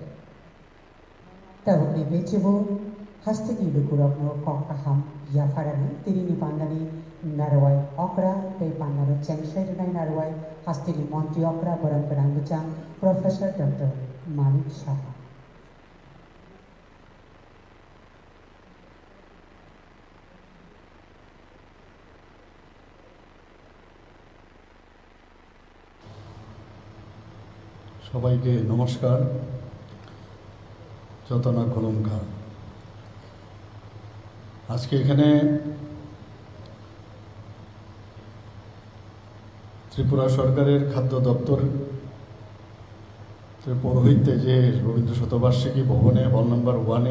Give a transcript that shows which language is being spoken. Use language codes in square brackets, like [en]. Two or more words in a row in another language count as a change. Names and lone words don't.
[trp] Tabungi bechebu hastegi lukurapno kokaham yafarani tirini pandani narwai okra tei pandaro chengshairanai narwai hastegi montri okra barang muchang Professor Dr. Manik Saha. [bn] সবাইকে নমস্কার। যতনা কলমকার আজকে এখানে ত্রিপুরা সরকারের খাদ্য দপ্তর পৌরোহিত্যে যে রবীন্দ্র শতবার্ষিকী ভবনে [en] hall number [bn] 1-এ